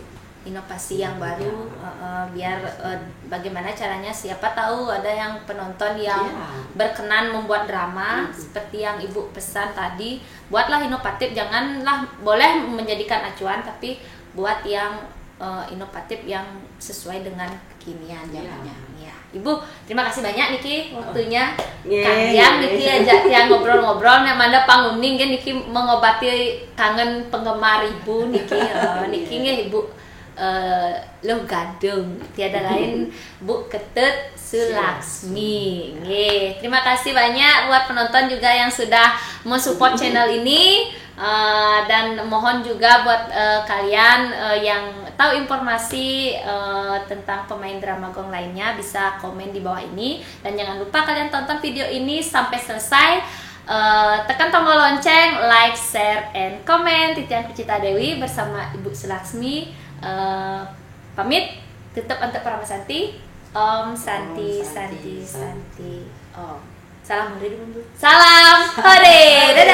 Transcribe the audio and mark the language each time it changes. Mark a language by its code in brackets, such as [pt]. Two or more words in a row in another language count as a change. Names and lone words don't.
[id] inovasi yang baru, biar bagaimana caranya, siapa tahu ada yang penonton yang berkenan membuat drama seperti yang ibu pesan tadi, buatlah inovatif, janganlah boleh menjadikan acuan tapi buat yang inovatif yang sesuai dengan kekinian zamannya. Ya. Ibu, terima kasih banyak Niki waktunya. Kanjang Niki ajak yang ngobrol-ngobrol, namanya panguning kan Niki mengobati kangen penggemar ibu Niki. Niki nggih ibu lo gadung tiada lain Bu Ketut Sulaksmi. Terima kasih banyak buat penonton juga yang sudah mensupport channel ini, dan mohon juga buat kalian yang tahu informasi tentang pemain drama gong lainnya bisa komen di bawah ini, dan jangan lupa kalian tonton video ini sampai selesai. Tekan tombol lonceng, [en] like, share, and comment. [id] Titian Kucita Dewi bersama Ibu Sulaksmi pamit, tutup untuk Paramasanti. [sa] ओम् शान्ति शान्ति शान्ति ओम्. [id] Salam Hore dulu. Salam Hore.